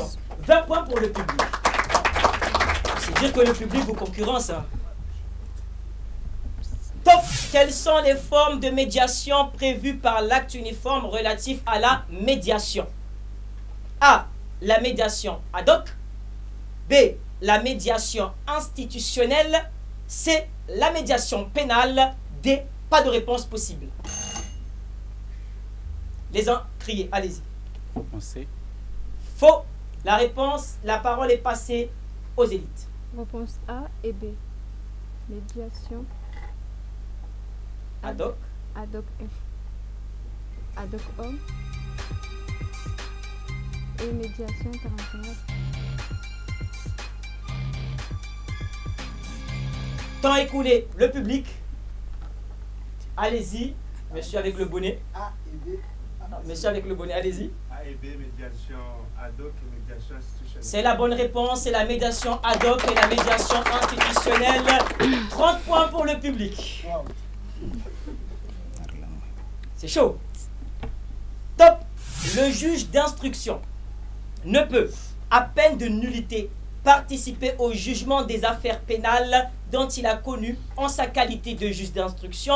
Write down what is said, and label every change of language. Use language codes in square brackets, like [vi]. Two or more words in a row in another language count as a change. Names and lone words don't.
[fr] 20 points pour le public. C'est dire que le public vous concurrence. Hein. Top. Quelles sont les formes de médiation prévues par l'acte uniforme relatif à la médiation? A. La médiation [la] ad hoc. [fr] B. La médiation institutionnelle. C. La médiation pénale. D. Pas de réponse possible. Les uns criez, allez-y. Réponse C. Faux. La réponse, la parole est passée aux élites. Réponse A et B. Médiation [la] Ad hoc. ad hoc F. Ad hoc homme. [fr] Et médiation internationale. Temps écoulé, le public. Allez-y, monsieur avec le bonnet. A et B. Monsieur avec le bonnet, allez-y. A et B, médiation [la] ad hoc [fr] et médiation institutionnelle. C'est la bonne réponse, c'est la médiation [la] ad hoc [fr] et la médiation institutionnelle. 30 points pour le public. Wow. C'est chaud. Top. Le juge d'instruction ne peut, à peine de nullité, participer au jugement des affaires pénales dont il a connu en sa qualité de juge d'instruction.